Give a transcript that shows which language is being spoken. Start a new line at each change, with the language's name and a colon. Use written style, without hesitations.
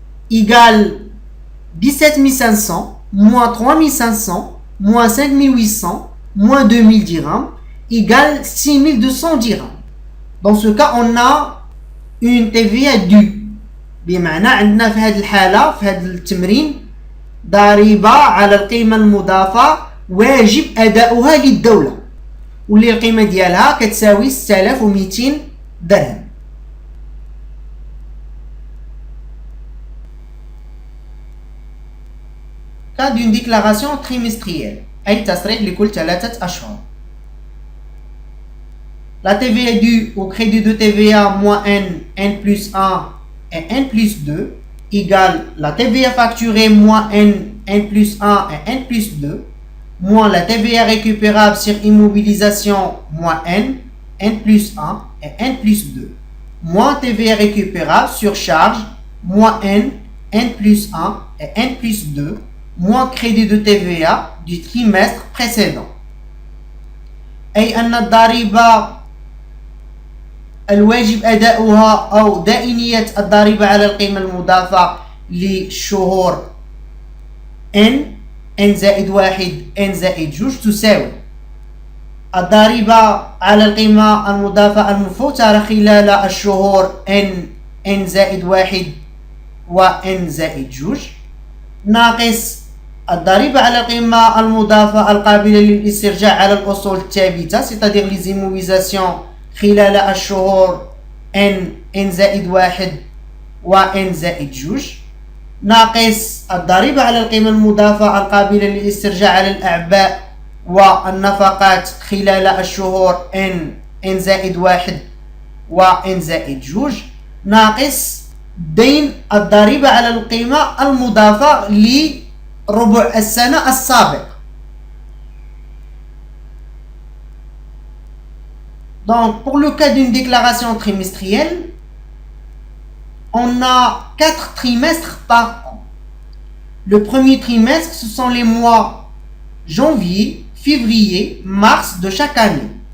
French: égale 17 500, moins 3 500, moins 5 800, moins 2000 dirhams, égale 6 200 dirhams. Dans ce cas, on a une TVA due.
Arabic: بمعنى عندنا في هذه الحالة في هذا التمرين ضريبة على القيمة المضافة واجب أداؤها للدولة واللي القيمة ديالها كتساوي 6200 درهم.
French: Cas d'une déclaration trimestrielle
Arabic: أي تصريح لكل 3 أشهر.
French: La TVA due au crédit de TVA moins N plus 1 et N plus 2 égale la TVA facturée moins N plus 1 et N plus 2 moins la TVA récupérable sur immobilisation moins N plus 1 et N plus 2 moins TVA récupérable sur charge moins N plus 1 et N plus 2 moins crédit de TVA du trimestre précédent.
Arabic: أي أن الضريبة الواجب أداؤها أو دائنية الضريبة على القيمة المضافة للشهور N زائد 1 N زائد 2 تساوي الضريبة على القيمة المضافة المفوترة خلال الشهور N زائد 1 و N زائد 2 ناقص الضريبة على القيمة المضافة القابلة للاسترجاع على الأصول الثابتة
French: c'est-à-dire les immobilisations
Arabic: خلال الشهور N زائد 1 و N زائد 2 ناقص الضريبة على القيمة المضافة القابلة للاسترجاع على الأعباء والنفقات خلال الشهور N زائد 1 و N زائد 2 ناقص دين الضريبة على القيمة المضافة لربع السنة السابق.
French: Donc, pour le cas d'une déclaration trimestrielle, on a 4 trimestres par an. Le premier trimestre, ce sont les mois janvier, février, mars de chaque année.